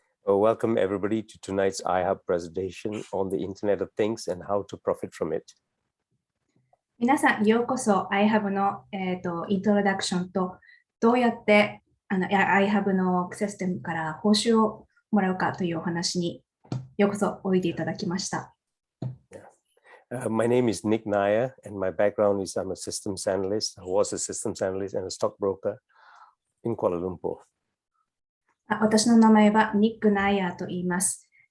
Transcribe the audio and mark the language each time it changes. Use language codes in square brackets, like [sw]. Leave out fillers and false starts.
[en] Welcome everybody to tonight's iHub presentation on the Internet of Things and how to profit from it. [ja] 皆さん、ようこそ iHub の、イントロダクションとどうやってiHub のシステムから報酬をもらうかというお話にようこそおいでいただきました。 [en] My name is Nick Nair, and my background is I'm a systems analyst. I was a systems analyst and a stockbroker in Kuala Lumpur. [ja] 私の名前はニック・ナイアーと言います。